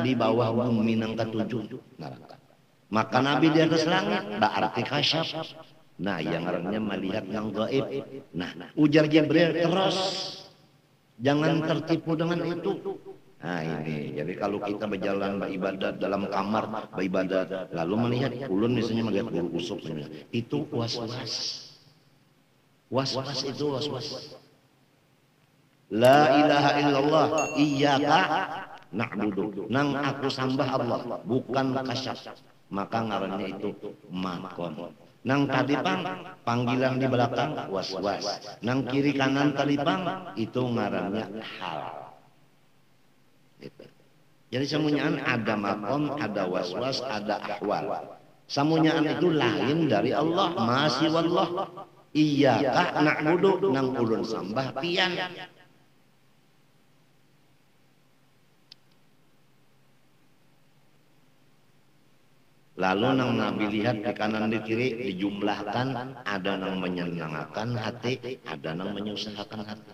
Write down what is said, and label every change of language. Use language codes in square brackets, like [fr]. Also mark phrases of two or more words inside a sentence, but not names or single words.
[id] Di bawah bumi yang ketujuh. Neraka. Maka Nabi di atas langit. Berarti kasyaf. Nah, yang artinya melihat yang gaib. Nah, ujar Jibril terus. Jangan tertipu dengan itu. Nah ini, jadi kalau kita berjalan beribadat dalam kamar beribadat, lalu melihat ulun misalnya melihat bulu usuk, itu was-was. Was-was itu was-was. [ar] لا إله إلا الله إياك نعبد. [bjn] Nang aku sembah Allah, bukan kasyaf. Maka ngarannya itu makom. Nang tadi panggilan di belakang was-was. Nang kiri kanan tadi itu ngarannya hal. [id] Jadi semuanya ada makom, ada waswas, ada ahwal. Semuanya itu lain dari Allah. [bjn] Masih wallah. [ar] إياك نعبد [bjn] nang ulun sambah pian. Lalu nang Nabi lihat di kanan di kiri dijumlahkan ada nang menyenangkan hati, ada nang menyusahkan hati.